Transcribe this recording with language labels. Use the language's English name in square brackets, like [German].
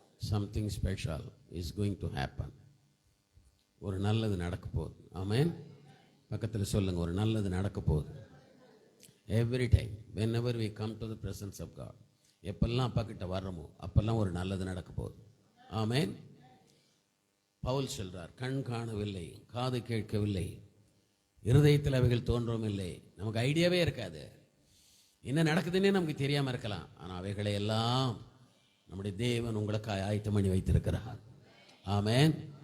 [English] Something special is going to happen. [Tamil] ஒரு நல்லது நடக்க போகுது. ஆமென். பக்கத்தில் சொல்லுங்க, ஒரு நல்லது நடக்க போகுது. [English] Every time, whenever we come to the presence of God, [Tamil] எப்பெல்லாம் அப்பா கிட்ட வர்றோமோ அப்பெல்லாம் ஒரு நல்லது நடக்க போகுது. ஆமென். பவுல் சொல்றார், கண் காணவில்லை, காது கேட்கவில்லை, இருதயத்தில் அவைகள் தோன்றவும் இல்லை. நமக்கு ஐடியாவே இருக்காது, என்ன நடக்குதுன்னே நமக்கு தெரியாம இருக்கலாம். ஆனால் அவைகளை எல்லாம் நம்முடைய தேவன் உங்களுக்கு ஆயத்தம் பண்ணி வைத்திருக்கிறார். ஆமென்.